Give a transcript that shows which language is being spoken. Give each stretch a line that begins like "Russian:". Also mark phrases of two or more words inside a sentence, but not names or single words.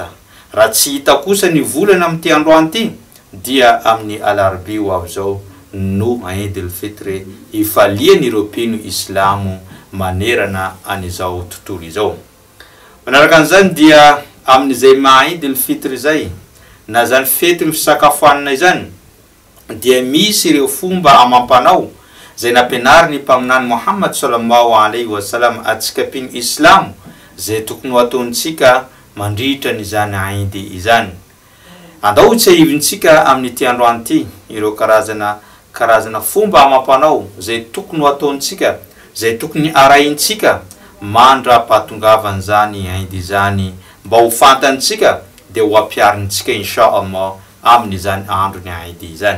Malagasy: Raha tsy hita kosa ny volana amin'ity andro anty dia amin'ny alarobia ho avy zao no Eid al-Fitr ifalian'ireo mpino Islamo manerana an'izao tontolo izao. Manaraka an'izany dia amin'izay Eid al-Fitr zay na zany fety ny fisakafoanana izany dia misy ireo fomba amampanao zay nampianariny mpaminany Muhammad
Arabic: صلى الله عليه وسلم
Malagasy: atsika mpino Islamo zay tokony ho ataontsika mandritra n'izany Eid izany. Andao tsy ahivintsika amin'ity andro anty ireo karazana fomba amampanao zay tokony ho ataontsika, zay tokony arahintsika mandra-pahatongavana zany Eid izany, mba ho fantantsika dia ho ampiarintsika inshallah amin'izany andro ny Eid izany.